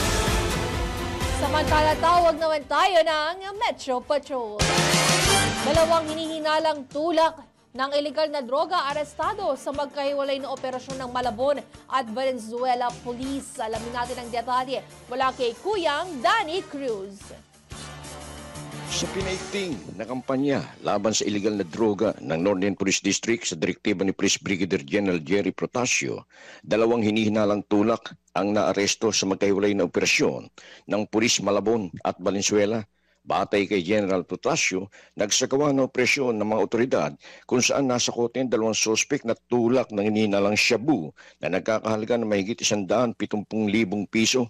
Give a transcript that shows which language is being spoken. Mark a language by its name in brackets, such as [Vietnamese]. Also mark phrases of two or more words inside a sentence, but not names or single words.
[Filipino] Samantala, tawag naman tayo ng Metro Patrol. Dalawang hinihinalang tulak ng ilegal na droga arestado sa magkahiwalay na operasyon ng Malabon at Valenzuela Police. Alamin natin ang detalye mula kay Kuyang Danny Cruz. Sa pinaigting na kampanya laban sa ilegal na droga ng Northern Police District sa direktiba ni Police Brigadier General Jerry Protasio, dalawang hinihinalang tulak ang naaresto sa magkahiwalay na operasyon ng Police Malabon at Valenzuela. Batay kay General Protasio, nagsagawa ng operasyon ng mga otoridad kung saan nasakote ang dalawang sospek na tulak ng hinihinalang shabu na nagkakahalaga ng mahigit 170,000 piso.